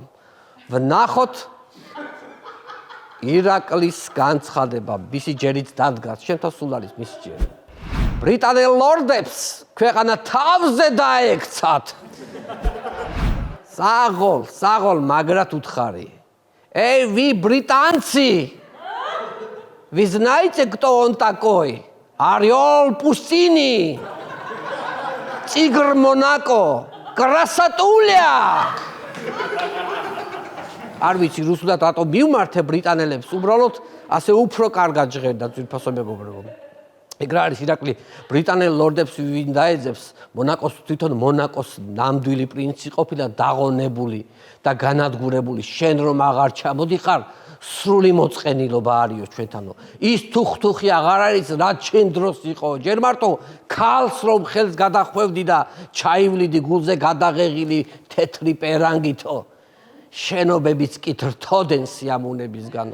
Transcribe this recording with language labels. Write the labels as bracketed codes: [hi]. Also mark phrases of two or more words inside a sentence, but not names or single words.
[ka] ვნახოთ ირაკლის განცხადება, მისი ჯერიც დადგას, შენთან სულ არის მისი ჯერი. ბრიტანელ ლორდებს ქვეყანა თავზე დაექცათ. საღოლ, მაგრად უთხარი. [ru] Эй, вы британцы! Вы знаете, кто он такой? Орел пустыни! Тигр Монако! Красотуля! [ka] არ ვიცი რუსულად რატო მივმართე ბრიტანელებს უბრალოდ ასე უფრო კარგად ჟღერდა ძვირფასო მეგობრებო. ეგ რა არის ირაკლი ბრიტანელ ლორდებს ვინ დაეძებს მონაკოს თვითონ მონაკოს ნამდვილი პრინცი ყოფილა დაღონებული და განადგურებული შენ რომ აღარ ჩამოდიხარ სრული მოწყენილობა არისო ჩვენთანო ის თუხთუხი აღარ არის რაც შენ დროს იყო ჯერ მარტო ქალს რომ ხელს გადახვევდი და ჩაივლიდი გულზე გადაღეღილი თეთრი პერანგითო შენობებიც კი რთოდენ სიამოვნებისგანო.